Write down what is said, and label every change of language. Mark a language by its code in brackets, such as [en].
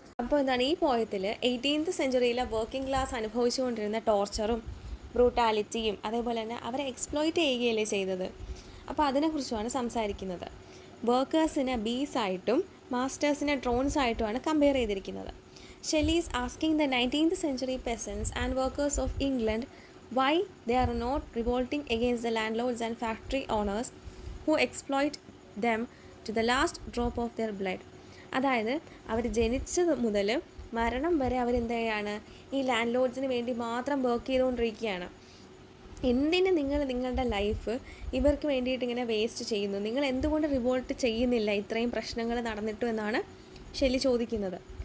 [ml] അപ്പോൾ ഈ പോയത്തിൽ 18th സെഞ്ച്വറിയിലെ working class അനുഭവിച്ചുകൊണ്ടിരുന്ന ടോർച്ചറും ബ്രൂട്ടാലിറ്റിയും അതേപോലെ തന്നെ അവരെ എക്സ്പ്ലോയിറ്റ് ചെയ്യുകയല്ലേ ചെയ്തത്. അപ്പോൾ അതിനെക്കുറിച്ചുമാണ് സംസാരിക്കുന്നത്. വർക്കേഴ്സിനെ ബീസായിട്ടും മാസ്റ്റേഴ്സിനെ ഡ്രോൺസ് ആയിട്ടുമാണ് കമ്പയർ ചെയ്തിരിക്കുന്നത്. [en] Shelley is asking the 19th century peasants and workers of England why they are not revolting against the landlords and factory owners who exploit them to the last drop of their blood. [ml] അതായത് അവർ ജനിച്ചത് മുതൽ മരണം വരെ അവരെന്ത് ചെയ്യാണ്, ഈ land ലോഡ്സിന് വേണ്ടി മാത്രം വർക്ക് ചെയ്തുകൊണ്ടിരിക്കുകയാണ്. എന്തിന് നിങ്ങൾ നിങ്ങളുടെ ലൈഫ് ഇവർക്ക് വേണ്ടിയിട്ട് ഇങ്ങനെ വേസ്റ്റ് ചെയ്യുന്നു? നിങ്ങൾ എന്തുകൊണ്ട് റിവോൾട്ട് ചെയ്യുന്നില്ല ഇത്രയും പ്രശ്നങ്ങൾ നടന്നിട്ടു എന്നാണ് ഷെല്ലി ചോദിക്കുന്നത്.